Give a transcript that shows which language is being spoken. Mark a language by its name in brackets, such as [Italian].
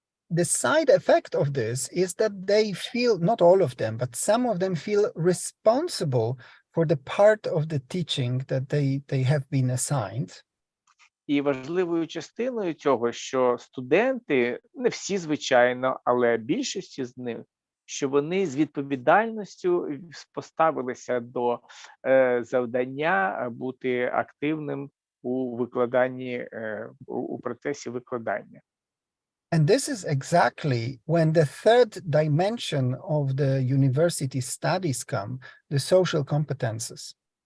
[English] The side effect of this is that they feel, not all of them, but some of them feel responsible for the part of the teaching that they have been assigned. [Ukrainian] І важливою частиною цього, що студенти, не всі, звичайно, але більшість з них, що вони з відповідальністю поставилися до завдання бути активним у викладанні, у процесі викладання. [English] And this is exactly when the third dimension of the university studies come, the social competences.